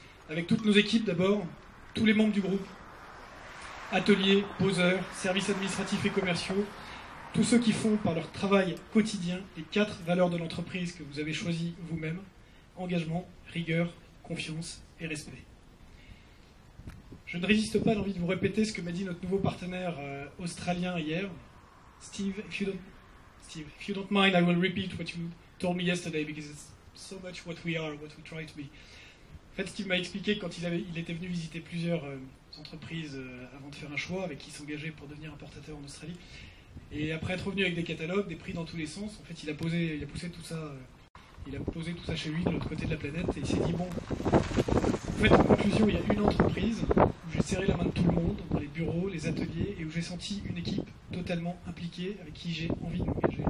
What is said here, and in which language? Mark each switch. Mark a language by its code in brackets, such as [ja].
[fr] Avec toutes nos équipes d'abord, tous les membres du groupe, ateliers, poseurs, services administratifs et commerciaux, tous ceux qui font par leur travail quotidien les 4 valeurs de l'entreprise que vous avez choisies vous-même: engagement, rigueur, confiance et respect. Je ne résiste pas à l'envie de vous répéter ce que m'a dit notre nouveau partenaire australien hier. [en] Steve, if you don't mind, I will repeat what you told me yesterday because it's so much what we are, what we try to be. [fr] En fait, Steve m'a expliqué que quand il était venu visiter plusieurs entreprises avant de faire un choix avec qui s'engager pour devenir importateur en Australie. Et après être revenu avec des catalogues, des prix dans tous les sens, en fait, il a poussé tout ça. Il a posé tout ça chez lui, de l'autre côté de la planète, et il s'est dit, bon, en fait, en conclusion, il y a une entreprise où j'ai serré la main de tout le monde, dans les bureaux, les ateliers, et où j'ai senti une équipe totalement impliquée, avec qui j'ai envie de m'engager.